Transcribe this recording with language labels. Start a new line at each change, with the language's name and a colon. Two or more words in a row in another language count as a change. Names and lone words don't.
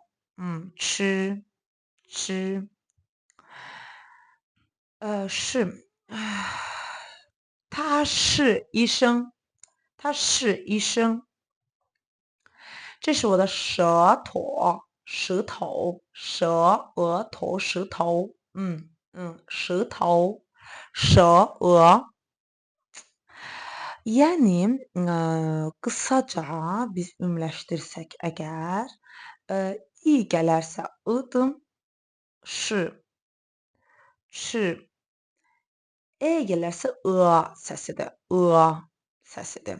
Chinese: 吃。是，他是医生，他是医生。这是我的舌头，舌头，舌头，舌头。舌头，
Azerbaijani: 舌。Yəni, qısaca biz ümumiləşdirsək əgər, i gələrsə ıdır, ş, ç, e gələrsə səsidir, səsidir.